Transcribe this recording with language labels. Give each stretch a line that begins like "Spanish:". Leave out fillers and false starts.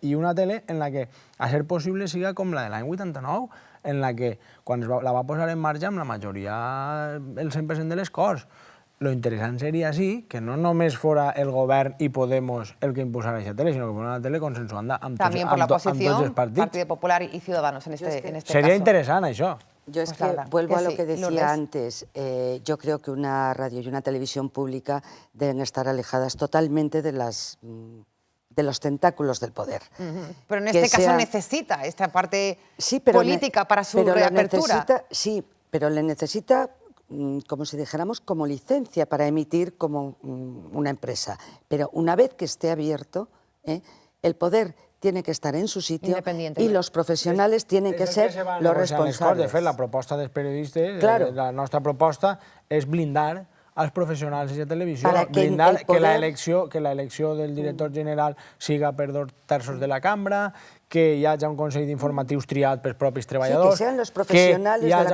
Catalan: I una tele en la que, a ser possible, siga com la de l'any 89, en la que, quan la va posar en marxa, amb la majoria, el 100% de les Corts. Lo interessant seria, sí, que no només fora el govern i Podemos el que impulsara aquesta tele, sinó que fos una tele consensuada amb tots els partits.
Spanish: Partido Popular y Ciudadanos en este caso. Sería interesante eso. Yo es que vuelvo a lo que decía antes. Yo creo que una radio y una televisión pública deben estar alejadas totalmente de los tentáculos del poder. Pero en este caso necesita esta parte política para su reapertura. Sí, pero le necesita, como si dijéramos, como licencia para emitir como una empresa. Pero una vez que esté abierto, el poder tiene que estar en su sitio y los profesionales tienen que ser los responsables.
Catalan: De fet, la proposta dels periodistes, la nostra proposta, és blindar als professionals de televisió, blindar que l'elecció del director general siga per 2/3 de la cambra, que hi hagi un consell d'informatius triat pels propis treballadors, que hi hagi